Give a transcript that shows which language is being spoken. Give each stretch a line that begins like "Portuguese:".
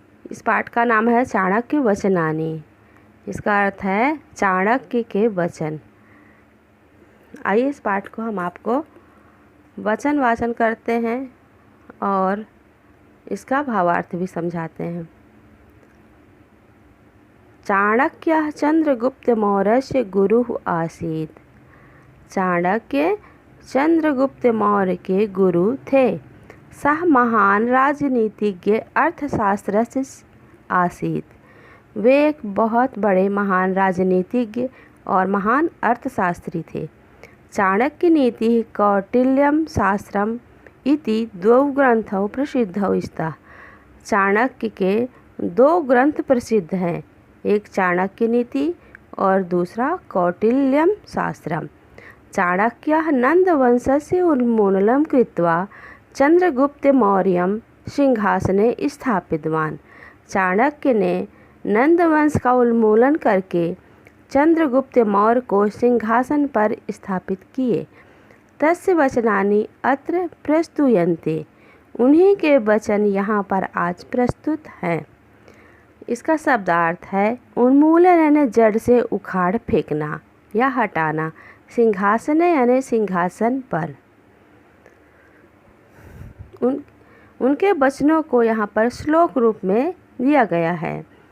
Hindi: इस पाठ का नाम है चाणक्य वचनानि। इसका अर्थ है चाणक्य के वचन। आइए इस पाठ को हम आपको वचन वाचन करते हैं और इसका भावार्थ भी समझाते हैं।
Sanskrit: चाणक्य चंद्रगुप्त मौर्यस्य गुरुः आसीत्।
Hindi: चाणक्य चंद्रगुप्त मौर्य के गुरु थे।
Sanskrit: सह महान राजनीतिज्ञ अर्थशास्त्रज्ञ आसीत्।
Hindi: वे एक बहुत बड़े महान राजनीतिज्ञ और महान अर्थशास्त्री थे।
Sanskrit: चाणक्य नीति कौटिल्यम शास्त्रम इति द्वौ ग्रंथौ प्रसिद्धौ स्तः।
Hindi: चाणक्य के दो ग्रंथ प्रसिद्ध हैं, एक चाणक्य नीति और दूसरा कौटिल्यम शास्त्रम।
Sanskrit: चाणक्यः नंदवंशस्य उन्मूलनं कृत्वा चंद्रगुप्त मौर्यं सिंहासने स्थापितवान्।
Hindi: चाणक्य ने नंदवंश का उन्मूलन करके चंद्रगुप्त मौर्य को सिंहासन पर स्थापित किए।
Sanskrit: तस्य वचनानि अत्र प्रस्तूयन्ते।
Hindi: उन्हीं के वचन यहाँ पर आज प्रस्तुत हैं। इसका शब्दार्थ है उन्मूलन यानी जड़ से उखाड़ फेंकना या हटाना, सिंहासन यानी सिंहासन पर। उनके वचनों को यहाँ पर श्लोक रूप में दिया गया है।